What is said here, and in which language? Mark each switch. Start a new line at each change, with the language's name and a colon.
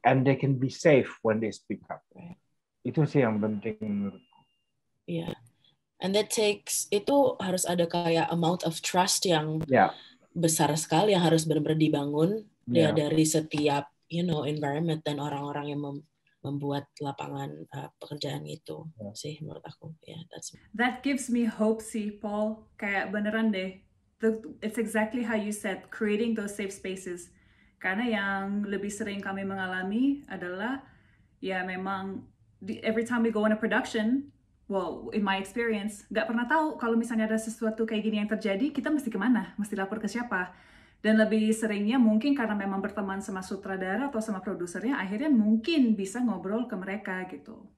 English: And they can be safe when they speak up. Right.
Indonesian: Itu sih yang penting menurutku.
English: Yeah.
Indonesian: And that itu harus ada kayak
English: amount of trust
Indonesian: yang besar sekali yang harus benar-benar dibangun dari setiap environment dan orang-orang yang membuat lapangan pekerjaan itu sih menurut aku.
English: That gives me hope sih, Paul.
Indonesian: Kayak beneran deh.
English: It's exactly how you said, creating those safe spaces.
Indonesian: Karena yang lebih sering kami mengalami adalah memang
English: every time we go on a production, well, in my experience,
Indonesian: nggak pernah tahu kalau misalnya ada sesuatu kayak gini yang terjadi, kita mesti kemana, mesti lapor ke siapa. Dan lebih seringnya mungkin karena memang berteman sama sutradara atau sama produsernya, akhirnya mungkin bisa ngobrol ke mereka gitu.